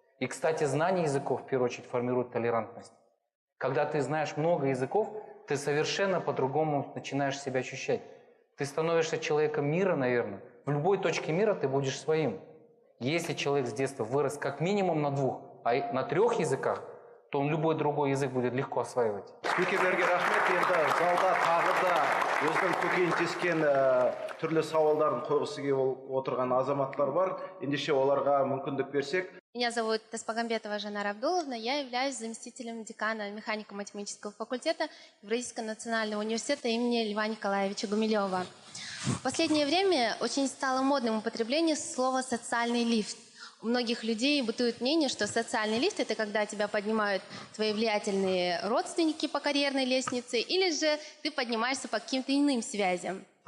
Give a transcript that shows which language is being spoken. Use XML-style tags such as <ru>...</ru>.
<ru>И, кстати, знание языков, в первую очередь, формирует толерантность. Когда ты знаешь много языков, ты совершенно по-другому начинаешь себя ощущать. Ты становишься человеком мира, наверное. В любой точке мира ты будешь своим. Если человек с детства вырос как минимум на 2, а на 3 языках, то он любой другой язык будет легко осваивать.</ru> <kk>Спикерлерге рахмет. Енді залда тағы да өзінің көкейін тескен түрлі сауалдарын қойғысы келіп отырған азаматтар бар. Ендеше оларға мүмкіндік берсек.</kk> <ru>Меня зовут Таспагамбетова Жанара Абдуловна. Я являюсь заместителем декана механико-математического факультета Евразийского национального университета имени Льва Николаевича Гумилева. В последнее время очень стало модным употребление слова «социальный лифт». У многих людей бытует мнение, что социальный лифт – это когда тебя поднимают твои влиятельные родственники по карьерной лестнице, или же ты поднимаешься по каким-то иным связям.</ru>